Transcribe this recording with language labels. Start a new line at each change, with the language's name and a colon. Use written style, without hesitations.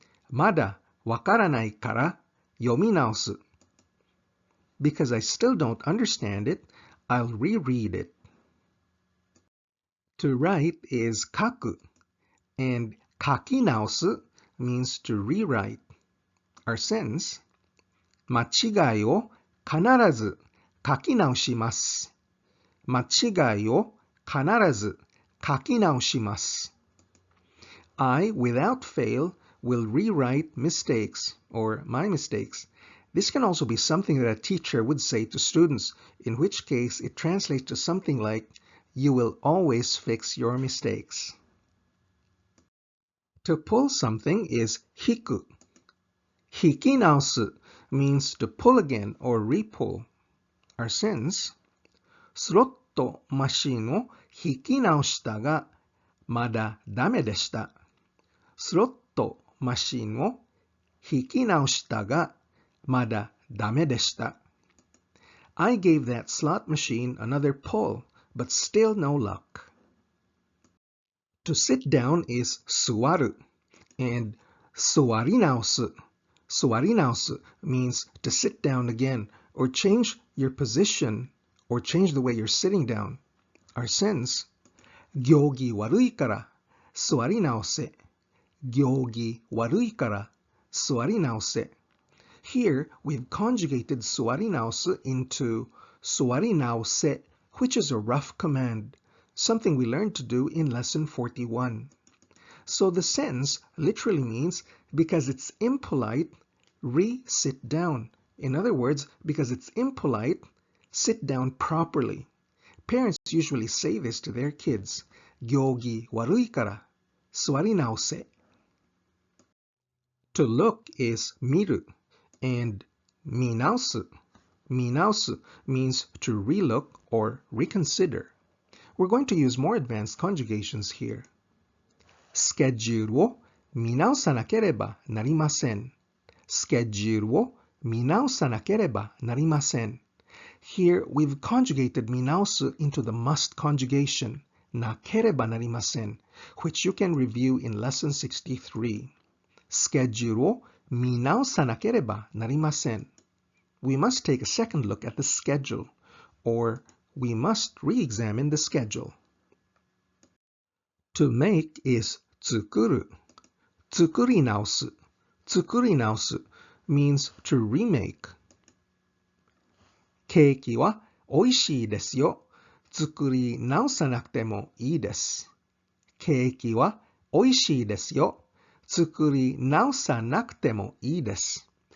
Japanese: Mada wakaranai kara yominaosu.
English: Because I still don't understand it, I'll reread it. To write is kaku, and kakinaosu means to rewrite. Our sentence,
Japanese: 間違いを必ず書き直します。間違いを必ず書き直します。
English: I, without fail, will rewrite mistakes or my mistakes. This can also be something that a teacher would say to students, in which case it translates to something like, you will always fix your mistakes. To pull something is hiku. Hikinaosu means to pull again or re-pull. Our sentence,
Japanese: スロットマシンを引き直したがまだダメでした。スロットマシンを引き直したがまだダメでした。
English: I gave that slot machine another pull, but still no luck. To sit down is 座る and 座り直す. 座り直す means to sit down again or change your position or change the way you're sitting down. Our sentence,
Japanese: 行儀悪いから座り直せ。行儀悪いから座り直せ.
English: Here we've conjugated 座り直す into 座り直せ, which is a rough command, something we learned to do in lesson 41. So the sentence literally means, because it's impolite, re-sit down. In other words, because it's impolite, sit down properly. Parents usually say this to their kids.
Japanese: 行儀悪いから座り直せ.
English: To look is 見る and 見直す. 見直す means to relook or reconsider. We're going to use more advanced conjugations here.
Japanese: スケジュールを見直さなければなりません。スケジュールを見直さなければなりません.
English: Here we've conjugated 見直す into the must conjugation, なければなりません, which you can review in lesson 63.
Japanese: スケジュールを見直さなければなりません.
English: We must take a second look at the schedule, or we must re-examine the schedule. To make is 作る.
Japanese: 作り直す.
English: 作り直す means to remake.
Japanese: ケーキは美味しいですよ。作り直さなくてもいいです。ケーキは美味しいですよ。作り直さなくてもいいです。